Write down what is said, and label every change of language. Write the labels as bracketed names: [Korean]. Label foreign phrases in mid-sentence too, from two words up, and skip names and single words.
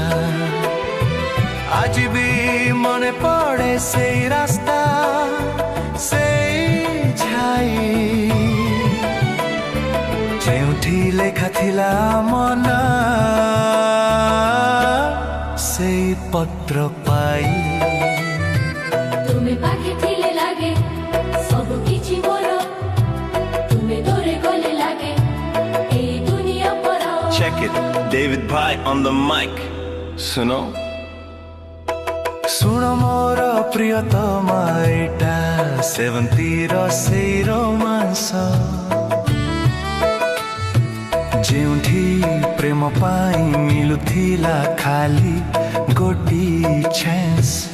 [Odia] ଆଜି ବି ମନେ ପଡ଼େ ସେଇ ରାସ୍ତା, ସେଇ ଛାଇ ଯେଉଁଠି ଲେଖା ଥିଲା ଆମ ନାଁ। ସେଇ ପତ୍ର ପାଇ ତୁମେ ପାଖେ ଥିଲେ ଲାଗେ ସବୁ କିଛି ମୋର, ତୁମେ ଦୂରେ ଗଲେ ଲାଗେ ଏଇ ଦୁନିଆ ପର। [English] Check it, David Bhai on the mic. [Hindi] सुनो [Odia] ଶୁଣ ମୋର ପ୍ରିୟତମା, ଏଇଟା ସେବନ୍ତୀର ସେଇ ରୋମାଂସ ଯେଉଁଠି ପ୍ରେମ ପାଇଁ ମିଳୁଥିଲା ଖାଲି ଗୋଟିଏ ଚାନ୍ସ।